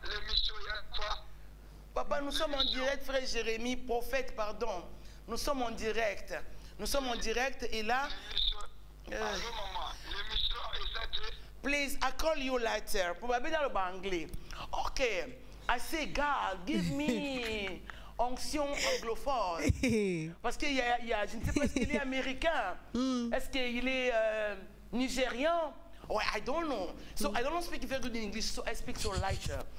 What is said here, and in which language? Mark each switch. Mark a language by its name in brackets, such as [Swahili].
[French] L'émission, il n'y a pas. Papa, nous sommes en direct, frère Jérémie, prophète, pardon. Nous sommes en direct. Nous sommes en direct et là... Allô, maman. L'émission est saturée. [English] Please, I call you later. Probably [French] dans le anglais. [English] Okay. I say, God, give me [French] onction anglophone. Parce qu'il y a, je ne sais pas est-ce qu'il est américain. Est-ce qu'il est nigérian? [English] Oh, I don't know. So I don't speak very good in English, so I speak so lighter.